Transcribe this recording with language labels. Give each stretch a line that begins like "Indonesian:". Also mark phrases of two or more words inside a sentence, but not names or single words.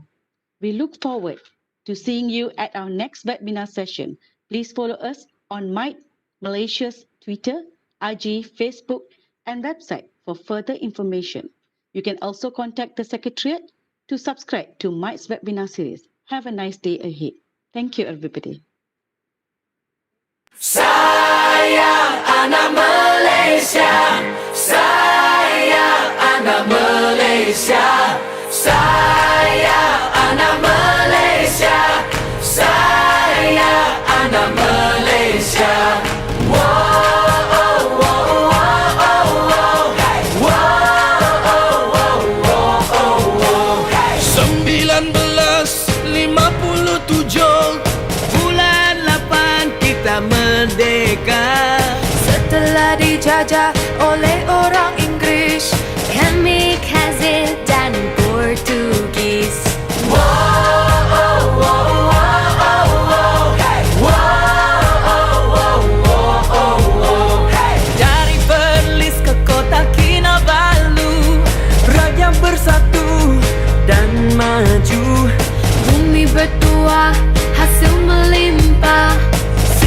English: We look forward to seeing you at our next webinar session. Please follow us on Might Malaysia's Twitter, IG, Facebook, and website for further information. You can also contact the Secretariat to subscribe to Might's webinar series. Have a nice day ahead. Thank you, everybody.
Malay: Sayang anak Malaysia, sayang anak Malaysia, sayang anak Malaysia, sayang anak Malaysia. Whoa, oh, whoa, whoa, oh, whoa. Hey. Whoa, oh, whoa, whoa, oh, whoa. Hey. 1957 bulan 8 kita merdeka. Setelah dijajah oleh orang Inggris, Kamikaze dan Portugis. Whoa, oh, whoa, whoa, oh, whoa. Hey. Whoa, oh, whoa, whoa, oh, whoa. Hey. Dari Perlis ke kota Kinabalu, rakyat bersatu dan maju. bumi bertuah, hasil melimpah.